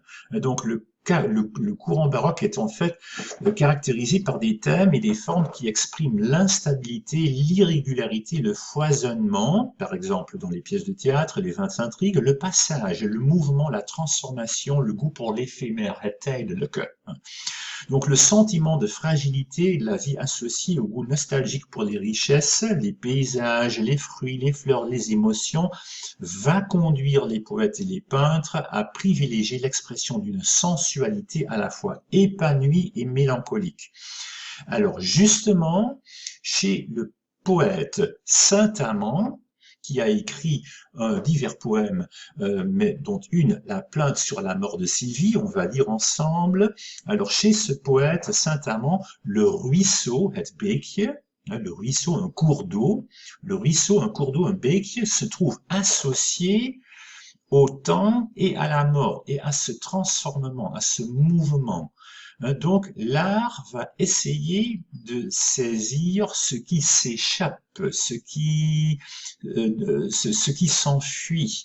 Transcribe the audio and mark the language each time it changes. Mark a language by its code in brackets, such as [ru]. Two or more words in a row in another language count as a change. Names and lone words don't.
[fr] Donc, le courant baroque est en fait caractérisé par des thèmes et des formes qui expriment l'instabilité, l'irrégularité, le foisonnement, par exemple dans les pièces de théâtre, les 20 intrigues, le passage, le mouvement, la transformation, le goût pour l'éphémère, [nl] het tijdelijke. [fr] Donc le sentiment de fragilité de la vie associée au goût nostalgique pour les richesses, les paysages, les fruits, les fleurs, les émotions, va conduire les poètes et les peintres à privilégier l'expression d'une sensualité à la fois épanouie et mélancolique. Alors justement, chez le poète Saint-Amand, qui a écrit divers poèmes, mais dont une, La plainte sur la mort de Sylvie, on va lire ensemble. Alors chez ce poète Saint-Amand, le ruisseau, [nl] het beekje, [fr] le ruisseau, un cours d'eau, le ruisseau, un cours d'eau, un beekje, se trouve associé au temps et à la mort, et à ce transformement, à ce mouvement. Donc l'art va essayer de saisir ce qui s'échappe, ce qui s'enfuit.